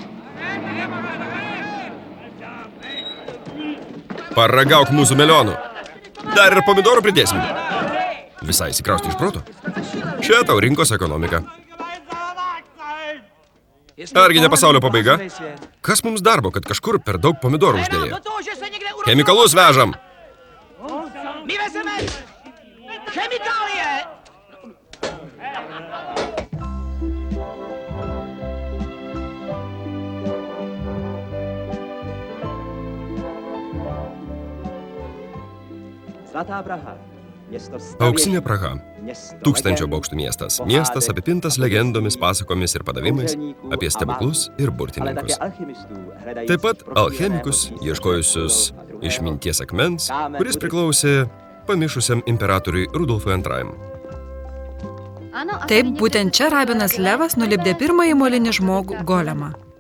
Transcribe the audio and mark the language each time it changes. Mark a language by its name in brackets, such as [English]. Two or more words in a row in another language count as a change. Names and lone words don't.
[Lithuanian] Paragauk mūsų melionų. Dar ir pomidorų pridėsim. Visai įsikrausti iš proto. Čia tau rinkos ekonomika. Argi ne pasaulio pabaiga? Kas mums darbo, kad kažkur per daug pomidorų uždėjo? Chemikalus vežam. [Czech] My vezeme chemikálie! [Lithuanian] Auksinė Praha. 1000 bokštų miestas. Miestas apipintas legendomis, pasakomis ir padavimais apie stebuklus ir burtininkus. Taip pat alchemikus, ieškojusius išminties akmens, kuris priklausė pamišusiam imperatoriui Rudolfui II. Taip, būtent čia rabinas Levas nulipdė pirmąjį molinį žmogų Golemą.